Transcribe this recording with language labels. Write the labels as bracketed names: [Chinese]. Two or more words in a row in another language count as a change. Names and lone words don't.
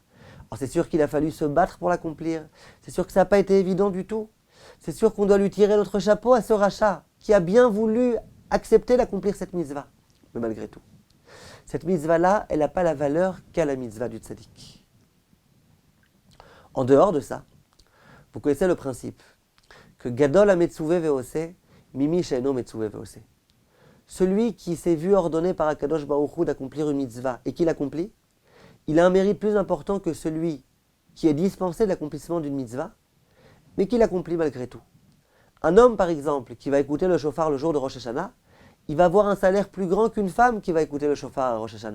[French] Alors c'est sûr qu'il a fallu se battre pour l'accomplir, c'est sûr que ça n'a pas été évident du tout, c'est sûr qu'on doit lui tirer notre chapeau à ce rachat qui a bien voulu accepter d'accomplir cette mitzvah. Mais malgré tout, cette mitzvah-là, elle n'a pas la valeur qu'a la mitzvah du tzaddik. En dehors de ça, Vous connaissez le principe que [Hebrew] גדול המצווה ועושה ממי שאינו מצווה ועושה. [French] Celui qui s'est vu ordonné par [Hebrew] הקדוש ברוך הוא [French] d'accomplir une mitzvah et qui l'accomplit, il a un mérite plus important que celui qui est dispensé de l'accomplissement d'une mitzvah, mais qui l'accomplit malgré tout. Un homme, par exemple, qui va écouter le shofar le jour de Rosh Hashanah, il va avoir un salaire plus grand qu'une femme qui va écouter le shofar à Rosh Hashanah.